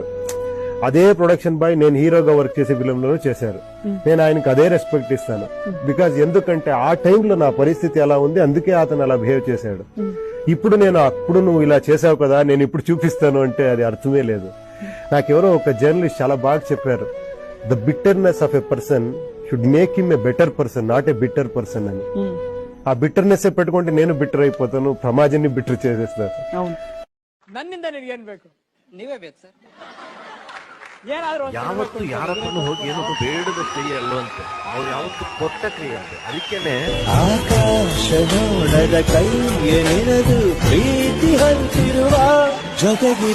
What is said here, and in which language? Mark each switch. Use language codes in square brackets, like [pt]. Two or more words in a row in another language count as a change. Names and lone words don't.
[te] అదే [en] production boy [te] నేను హీరోగా వర్క్ చేసే ఫిలింలోనూ చేశారు. నేను ఆయనకు అదే రెస్పెక్ట్ ఇస్తాను. బికాజ్ ఎందుకంటే ఆ టైంలో నా పరిస్థితి ఎలా ఉంది, అందుకే అతను అలా బిహేవ్ చేశాడు. ఇప్పుడు నేను అప్పుడు నువ్వు ఇలా చేసావు కదా, నేను ఇప్పుడు చూపిస్తాను అంటే అది అర్థమే లేదు. నాకెవరో ఒక జర్నలిస్ట్ చాలా బాగా చెప్పారు, [en] the bitterness of a person should make him a better person, not a bitter person [te] అని. ఆ బిట్టర్నెస్ పెట్టుకుంటే నేను బిట్టర్ అయిపోతాను, సమాజాన్ని బిట్టర్ చేసేస్తాను. [kn] ನನ್ನಿಂದ ನಿನಗೇನ್ ಬೇಕು? ನೀವೇ ಬೇಕು ಸರ್. ಯಾವತ್ತು ಯಾರ ಹತ್ರನೂ ಹೋಗಿ ಏನೊಂದು ಬೇಡದ ಕ್ರಿಯೆ ಅಲ್ವಂತೆ, ಅವ್ರು ಯಾವತ್ತು ಕೊಟ್ಟ ಕ್ರಿಯೆ ಅಂತೆ. ಅದಕ್ಕೇನೆ ಆಕಾಶದೊಳದ ಕೈಯೆಳೆದು ಪ್ರೀತಿ ಹಂಚಿರುವ ಜೊತೆಗೆ